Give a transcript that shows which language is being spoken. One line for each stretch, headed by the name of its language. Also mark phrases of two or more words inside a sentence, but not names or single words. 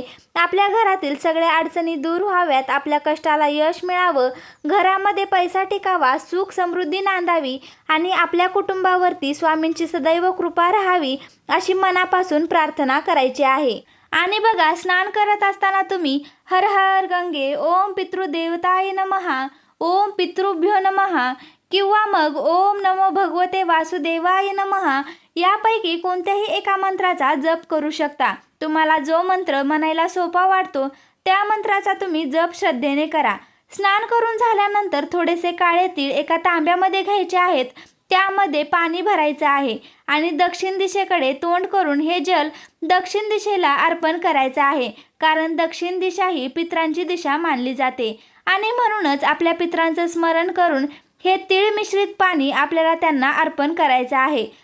Marathi: आपल्या घरातील सगळ्या अडचणी दूर व्हाव्यात, आपल्या कष्टाला यश मिळावं, घरामध्ये पैसा टिकावा, सुख समृद्धी नांदावी आणि आपल्या कुटुंबावरती स्वामींची सदैव कृपा राहावी अशी मनापासून प्रार्थना करायची आहे. आणि बघा, स्नान करत असताना तुम्ही
Sanskrit: हर हर गंगे, ओम पितृदेवताय नमः, ओम पितृभ्यो नमः
Marathi: किंवा मग
Sanskrit: ओम नमो भगवते वासुदेवाय नमः
Marathi: यापैकी कोणत्याही एका मंत्राचा जप करू शकता. तुम्हाला जो मंत्र म्हणायला सोपा वाटतो त्या मंत्राचा तुम्ही जप श्रद्धेने करा. स्नान करून झाल्यानंतर थोडेसे काळे तीळ एका तांब्यामध्ये घ्यायचे आहेत. त्यामध्ये पाणी भरायचं आहे आणि दक्षिण दिशेकडे तोंड करून हे जल दक्षिण दिशेला अर्पण करायचं आहे, कारण दक्षिण दिशा ही पितरांची दिशा मानली जाते आणि म्हणूनच आपल्या पितरांचं स्मरण करून हे तीळ मिश्रित पाणी आपल्याला त्यांना अर्पण करायचं आहे.